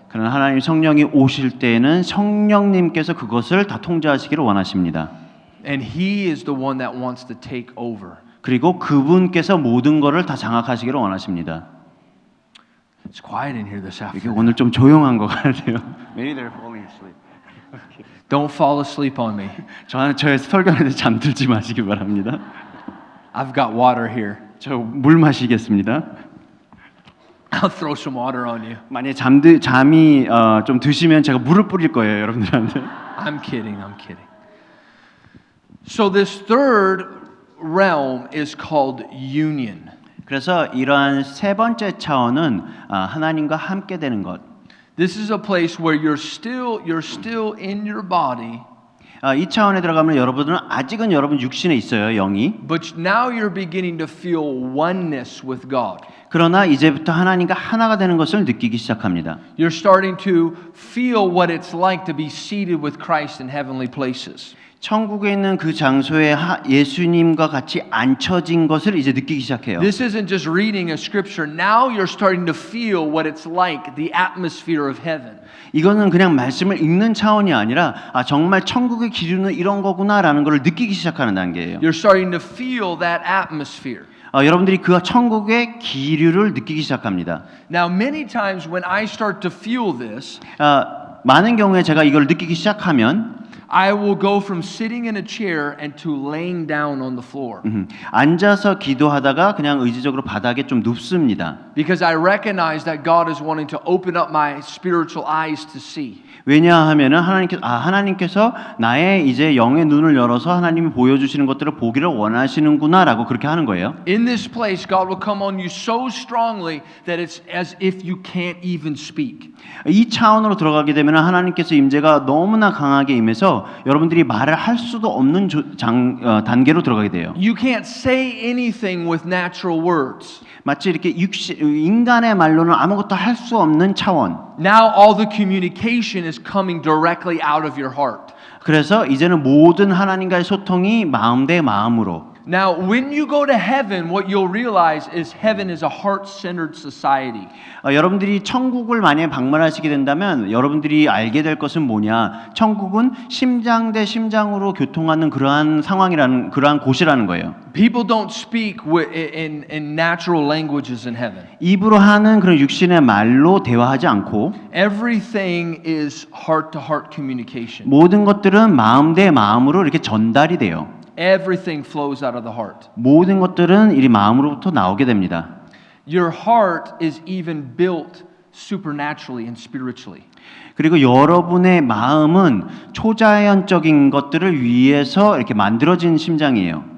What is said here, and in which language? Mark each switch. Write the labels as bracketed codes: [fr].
[ko] 그러나 하나님 성령이 오실 때에는 성령님께서 그것을 다 통제하시기를 원하십니다. [en] And He is the one that wants to take over. [ko] 그리고 그분께서 모든 것을 다 장악하시기를 원하십니다. [en] It's quiet in here this [ko] 이게 [en] afternoon. [ko] 오늘 좀 조용한 것 같아요. [en] Maybe they're falling asleep. Don't fall asleep on me. [ko] 저의 설교하는데 잠들지 마시기 바랍니다. [en] I've got water here. [ko] 저 물 마시겠습니다. [en] I'll throw some water on you. [ko] 만약에 잠이 좀 드시면 제가 물을 뿌릴 거예요, 여러분들한테. [en] I'm kidding. I'm kidding. So this third realm is called union. [ko] 그래서 이러한 세 번째 차원은 하나님과 함께 되는 것. [en] This is a place where you're still in your body, [ko] 이 차원에 들어가면 여러분은 아직은 여러분 육신에 있어요, 영이. [en] but now you're beginning to feel oneness with God. [ko] 그러나 이제부터 하나님과 하나가 되는 것을 느끼기 시작합니다. [en] You're starting to feel what it's like to be seated with Christ in heavenly places. [ko] 천국에 있는 그 장소에 예수님과 같이 앉혀진 것을 이제 느끼기 시작해요. [en] This isn't just reading a scripture. Now you're starting to feel what it's like, the atmosphere of heaven. [ko] 이거는 그냥 말씀을 읽는 차원이 아니라 정말 천국의 기준은 이런 거구나라는 걸 느끼기 시작하는 단계예요. [en] You're starting to feel that atmosphere. [ko] 여러분들이 그 천국의 기류를 느끼기 시작합니다. [en] Now, many times when I start to feel this, [ko] 많은 경우에 제가 이걸 느끼기 시작하면 [en] I will go from sitting in a chair and to laying down on the floor. [ko] 앉아서 기도하다가 그냥 의지적으로 바닥에 좀 눕습니다. [en] Because I recognize that God is wanting to open up my spiritual eyes to see. [ko] 왜냐하면은 하나님께서 나의 이제 영의 눈을 열어서 하나님이 보여주시는 것들을 보기를 원하시는구나라고 그렇게 하는 거예요. [en] In this place, God will come on you so strongly that it's as if you can't even speak. [ko] 이 차원으로 들어가게 되면 하나님께서 임재가 너무나 강하게 임해서 되면서 여러분들이 말을 할 수도 없는 단계로 들어가게 돼요. [en] You can't say anything with natural words. [ko] 마치 이렇게 인간의 말로는 아무것도 할 수 없는 차원. [en] Now all the communication is coming directly out of your heart. [ko] 그래서 이제는 모든 하나님과의 소통이 마음 대 마음으로. [en] Now, when you go to heaven, what you'll realize is heaven is a heart-centered society. [ko] 여러분들이 천국을 만약에 방문하시게 된다면 여러분들이 알게 될 것은 뭐냐? 천국은 심장 대 심장으로 교통하는 그러한 상황이라는 그러한 곳이라는 거예요. [en] People don't speak in natural languages in heaven. [ko] 입으로 하는 그런 육신의 말로 대화하지 않고 [en] Everything is heart-to-heart communication. [ko] 모든 것들은 마음 대 마음으로 이렇게 전달이 돼요. [en] Everything flows out of the heart. [ko] 모든 것들은 이 마음으로부터 나오게 됩니다. [en] Your heart is even built supernaturally and spiritually. [ko] 그리고 여러분의 마음은 초자연적인 것들을 위해서 이렇게 만들어진 심장이에요.